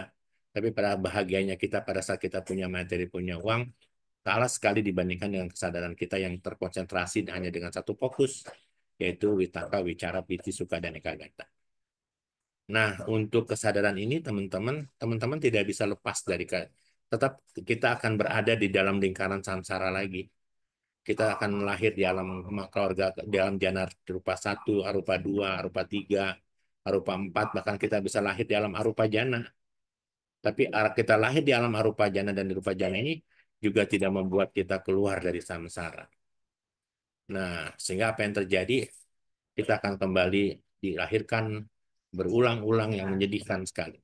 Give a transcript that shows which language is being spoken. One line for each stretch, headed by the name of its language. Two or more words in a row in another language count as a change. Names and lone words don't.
Indonesian: Tapi pada bahagianya kita pada saat kita punya materi, punya uang, kalah sekali dibandingkan dengan kesadaran kita yang terkonsentrasi hanya dengan satu fokus, yaitu
Pali: witaka, wicara, piti, sukha,
Indonesian: dan ekagata. Nah, untuk kesadaran ini teman-teman tidak bisa lepas dari tetap kita akan berada di dalam lingkaran samsara lagi. Kita akan lahir di alam keluarga, di alam jana rupa 1, arupa 2, arupa 3, arupa 4, bahkan kita bisa lahir di alam arupa jana. Tapi kita lahir di alam arupa jana dan di rupa jana ini juga tidak membuat kita keluar dari samsara. Nah, sehingga apa yang terjadi? Kita akan kembali dilahirkan berulang-ulang yang menyedihkan sekali.